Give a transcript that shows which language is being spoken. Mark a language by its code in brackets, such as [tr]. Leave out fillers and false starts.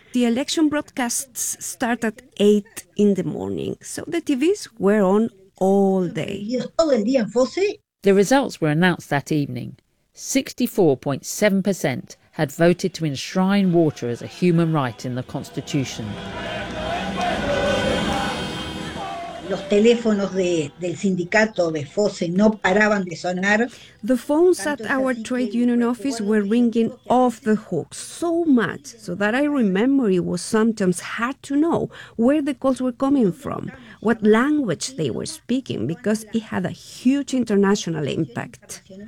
[en] The election broadcasts start at 8 in the morning, so the TVs were on all day. The results were announced that evening. 64.7% had voted to enshrine water as a human right in the constitution. [es] Los teléfonos del sindicato de FOSSE no paraban de sonar. [en] The phones at our trade union office were ringing off the hook so much so that I remember it was sometimes hard to know where the calls were coming from, what language they were speaking, because it had a huge international impact.